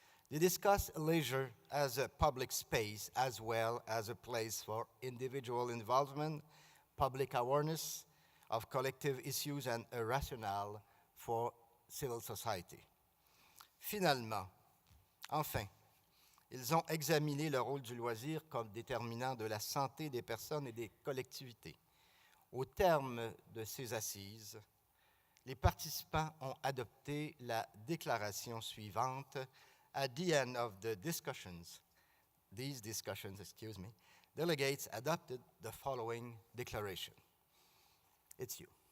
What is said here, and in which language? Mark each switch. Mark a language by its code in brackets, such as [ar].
[en] They discuss leisure as a public space as well as a place for individual involvement, public awareness of collective issues, and a rationale for civil society. [fr] Finalement, enfin, ils ont examiné le rôle du loisir comme déterminant de la santé des personnes et des collectivités. Au terme de ces assises, les participants ont adopté la déclaration suivante. [en] At the end of these discussions, delegates adopted the following declaration. It's you.